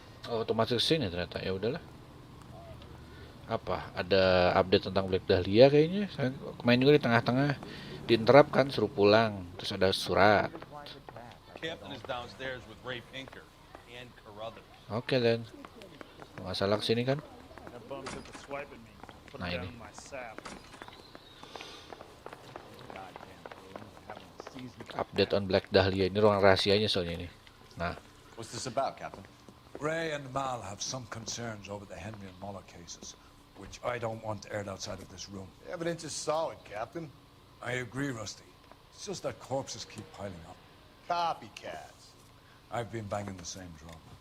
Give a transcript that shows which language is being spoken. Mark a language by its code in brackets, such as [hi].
[id] Oh, otomatis sini ternyata. Ya udahlah. Apa? Ada update tentang Black Dahlia kayaknya. Saya kemarin juga di tengah-tengah diinterupkan suruh pulang. Terus ada surat. [en] Captain is downstairs with Ray Pinker and Carruthers. [id] Oke, dan nggak salah kesini kan? Nah ini. [en] Update on Black Dahlia. [id] Ini ruang rahasianya soalnya ini. Nah. [en] What's this about, Captain? Ray and Mal have some concerns over the Henry and Muller cases, which I don't want aired outside of this room. The evidence is solid, Captain. I agree, Rusty. It's just that corpses keep piling up. Copycats. I've been banging the same drum.